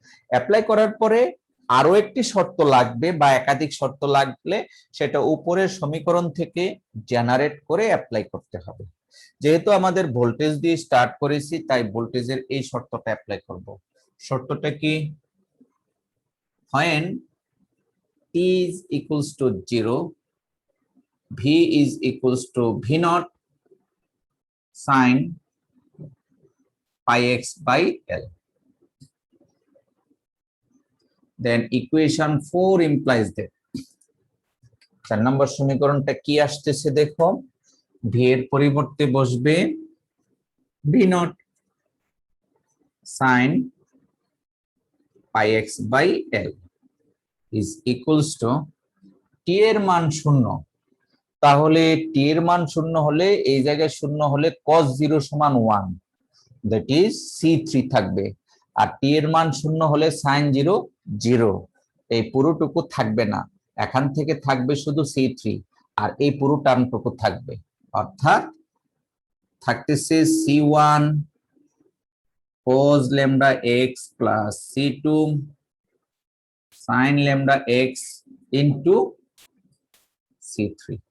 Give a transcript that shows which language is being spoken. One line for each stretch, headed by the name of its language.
Bangla: Apply করার পরে আরো একটি শর্ত লাগবে বা একাধিক শর্ত লাগলে সেটা উপরের সমীকরণ থেকে জেনারেট করে অ্যাপ্লাই করতে হবে। যেহেতু আমাদের ভোল্টেজ দিয়ে স্টার্ট করেছি, তাই ভোল্টেজের এই শর্তটা অ্যাপ্লাই করব। শর্তটা কি?
English: when t is equals to 0, v is equals to v naught sin pi x by L. Then equation 4 implies that
Bangla: 4 নম্বর সমীকরণটা কি আসতেছে দেখো, v এর পরিবর্তে বসবে
English: v naught sin pi x by L is equals to
Bangla: t এর মান 0। তাহলে t এর মান 0 হলে এই জায়গায় 0 হলে cos 0 সমান 1,
English: that is
Bangla: C3 থাকবে। আর টি এর মান 0 হলে sin 0 0, এই পুরোটুকু থাকবে না, এখান থেকে থাকবে শুধু C3 আর এই পুরো টার্মটুকু থাকবে, অর্থাৎ থাকতেছে C1 cos lambda x plus C2 sin lambda x into C3।